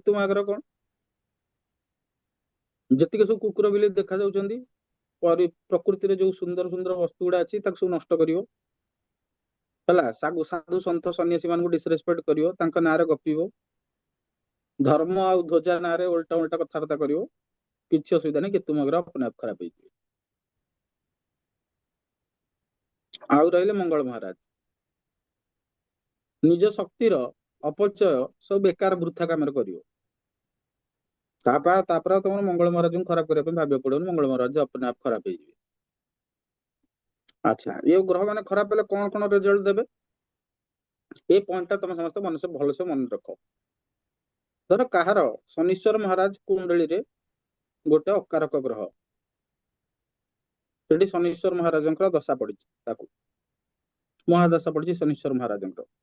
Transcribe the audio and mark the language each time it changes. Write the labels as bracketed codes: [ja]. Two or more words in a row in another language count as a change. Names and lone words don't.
[or] କେତୁ ମହାଗ୍ରହ କଣ, ଯେତିକି ସବୁ କୁକୁର ବିଲେଇ ଦେଖା ଯାଉଛନ୍ତି ପ୍ରକୃତିରେ ଯୋଉ ସୁନ୍ଦର ସୁନ୍ଦର ବସ୍ତୁ ଗୁଡା ଅଛି ତାକୁ ସବୁ ନଷ୍ଟ କରିବ, ହେଲା। ସାଧୁ ସନ୍ଥ ସନ୍ନ୍ୟାସୀ ମାନଙ୍କୁ ଡିସରେସପେକ୍ଟ କରିବ, ତାଙ୍କ ନାଁରେ ଗପିବ, ଧର୍ମ ଆଉ ଧ୍ୱଜା ନାଁରେ ଓଲଟା ଓଲଟା କଥାବାର୍ତ୍ତା କରିବ, କିଛି ଅସୁବିଧା ନାହିଁ। କେତୁ ମହାଗ୍ରହ [hi] अपने आप [or] ଖରାପ ହେଇଯିବ। ଆଉ ରହିଲେ ମଙ୍ଗଳ ମହାରାଜ। ନିଜ ଶକ୍ତିର ଅପଚୟ ସବୁ ବେକାର ବୃଥା କାମରେ କରିବ। ତାପରେ ତମର ମଙ୍ଗଳ ମହାରାଜଙ୍କୁ ଖରାପ କରିବା ପାଇଁ ଭାବିବାକୁ ପଡିବନି, ମଙ୍ଗଳ ମହାରାଜ [hi] अपने आप [or] ଖରାପ ହେଇଯିବେ। ଆଚ୍ଛା, ଏ ଗ୍ରହ ମାନେ ଖରାପ ହେଲେ କଣ କଣ ରେଜଲ୍ଟ ଦେବେ, ଏ ପଏଣ୍ଟ ଟା ତମେ ସମସ୍ତେ ଭଲସେ ମନେ ରଖ। ଧର କାହାର ଶନିଶ୍ଚର ମହାରାଜ କୁଣ୍ଡଳୀରେ ଗୋଟେ ଅକାରକ ଗ୍ରହ, ସେଠି ଶନିଶ୍ଚର ମହାରାଜଙ୍କର ଦଶା ପଡିଛି, ତାକୁ ମହାଦଶା ପଡିଛି ଶନିଶ୍ଚର ମହାରାଜଙ୍କର।